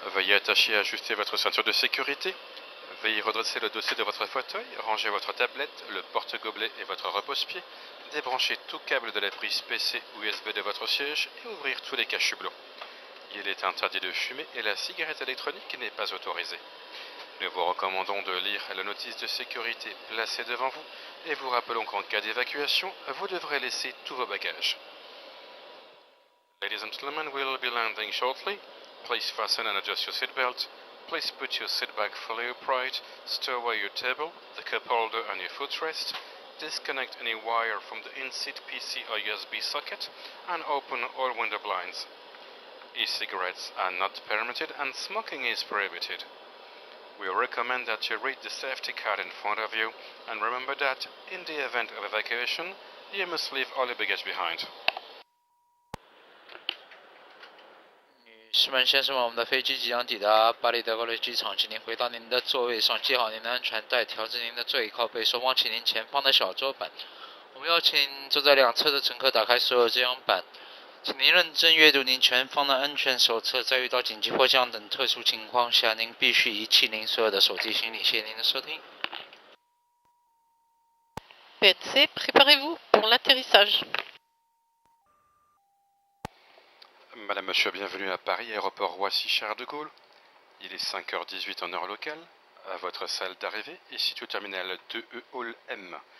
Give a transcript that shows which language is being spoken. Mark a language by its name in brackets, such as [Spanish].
[French] Veuillez attacher et ajuster votre ceinture de sécurité. Veuillez redresser le dossier de votre fauteuil, ranger votre tablette, le porte-gobelet et votre repose-pied, débrancher tout câble de la prise PC ou USB de votre siège et ouvrir tous les cache-hublots. Il est interdit de fumer et la cigarette électronique n'est pas autorisée. Nous vous recommandons de lire la notice de sécurité placée devant vous et vous rappelons qu'en cas d'évacuation, vous devrez laisser tous vos bagages. [English] Ladies and gentlemen, we will be landing shortly. Please fasten and adjust your seatbelt. Please put your seat back fully upright. Stow away your table, the cup holder and your footrest. Disconnect any wire from the in-seat PC or USB socket and open all window blinds. E-cigarettes are not permitted and smoking is prohibited. We recommend that you read the safety card in front of you and remember that, in the event of evacuation, you must leave all your baggage behind. [Chinese] 女士们、先生们，我们的飞机即将抵达巴黎戴高乐机场，请您回到您的座位上，系好您的安全带，调整您的座椅靠背，手放起您前方的小桌板。我们邀请坐在两侧的乘客打开所有遮阳板，请您认真阅读您前方的安全手册，在遇到紧急迫降等特殊情况下，您必须遗弃您所有的手机行李。谢谢您的收听。 [French] PNC, préparez-vous pour l'atterrissage. Madame, Monsieur, bienvenue à Paris, aéroport Roissy-Charles de Gaulle. Il est 5h18 en heure locale. Votre salle d'arrivée est située au terminal 2E Hall M.